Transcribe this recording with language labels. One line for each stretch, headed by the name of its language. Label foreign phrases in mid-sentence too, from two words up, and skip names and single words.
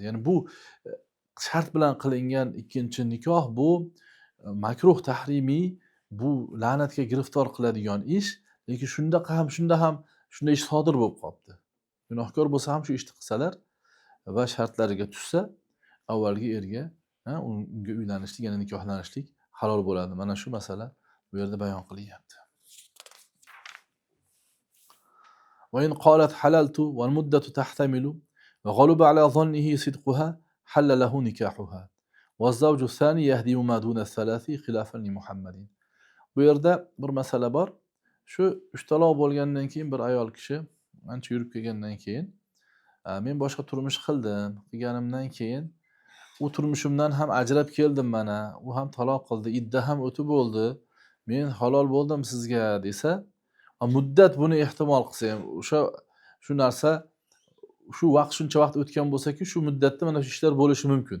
Uzbek: Ya'ni bu shart bilan qilingan ikkinchi nikoh bu makruh tahrimiy, bu la'natga giriftor qiladigan ish, lekin shunda ham shunday ish sodir bo'lib qolibdi. Gunohkor bo'lsa ham shu ishni qilsalar va shartlariga tushsa, avvalgi erga unga uylanishlik, ya'ni nikohlanishlik halol bo'ladi. Mana shu masala bu yerda bayon qilyapti.
Arabic: وإن قالت حللت والمدة تحتمل وغلب على ظنه صدقها حل له نكاحها والزوج الثاني يهدم ما دون الثلاث خلافا لمحمد.
Uzbek: Bu yerda bir masala bor. Shu 3 taloq bo'lgandan keyin bir ayol kishi ancha yurib kelgandan keyin men boshqa turmush qilganimdan keyin u turmushimdan ham ajrab keldim mana, u ham taloq qildi, idda ham o'tib bo'ldi, men halol bo'ldim sizga desa, muddat buni ehtimol qilsa ham shu narsa shu vaqt shuncha vaqt o'tgan bo'lsa-ku, shu muddatda mana shu ishlar bo'lishi mumkin.